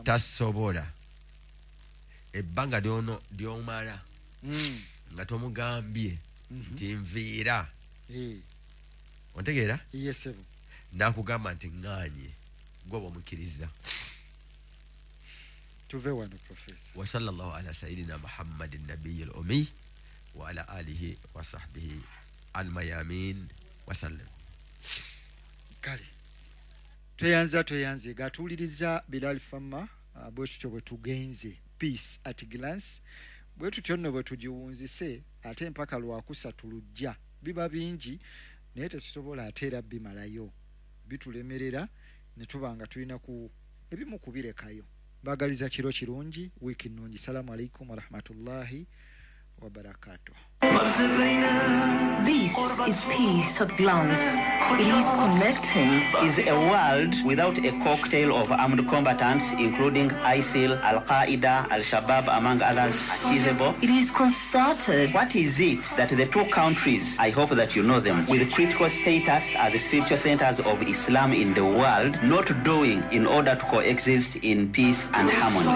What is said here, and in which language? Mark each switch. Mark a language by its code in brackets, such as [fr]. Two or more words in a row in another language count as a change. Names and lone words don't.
[lg] Tasobola ebbanga ly'omala nga tomugambye nti nviira ontegeera n'akugamba nti ŋŋaanye gwe bw'omukkiriza. Tuve wano Professor. [ar] وصلى الله على سيدنا محمد النبي الأمي وعلى آله وصحبه الميامين وسلم. [lg] Kale tweyanze gatuuliriza Bilal FM bwe tutyo bwe tugenze peace at glance bwe tutyo nno bwe tugiwunzise ate mpaka lwakusatu lujja biba bingi naye tetusobola ate era bimalayo bitulemerera ne tuba nga tulina ku ebimu kubirekayo. Bagaliza kiro kirungi wiiki nnungi. [ar] السلام عليكم ورحمة الله وبركاته. [en] This is Peace at Glance. It is connecting. Is a world without a cocktail of armed combatants, including ISIL, Al-Qaeda, Al-Shabaab, among others, achievable? It is concerted. What is it that the two countries, I hope that you know them, with critical status as the spiritual centers of Islam in the world, not doing in order to coexist in peace and harmony?